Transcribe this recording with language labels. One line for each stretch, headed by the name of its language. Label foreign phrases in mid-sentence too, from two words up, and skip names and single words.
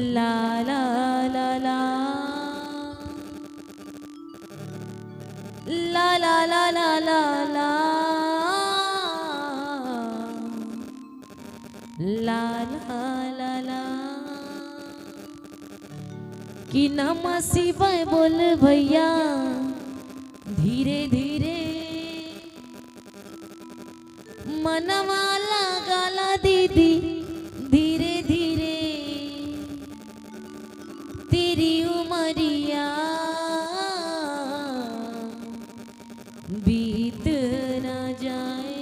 Hindi: ला ला ला ला ला ला ला ला ला ला ला ला ला ला कि
Sanskrit: नमः शिवाय
Hindi: बोल भैया धीरे धीरे मनवाला गाला दीदी धीरे धीरे तेरी उमरिया बीत न जाए।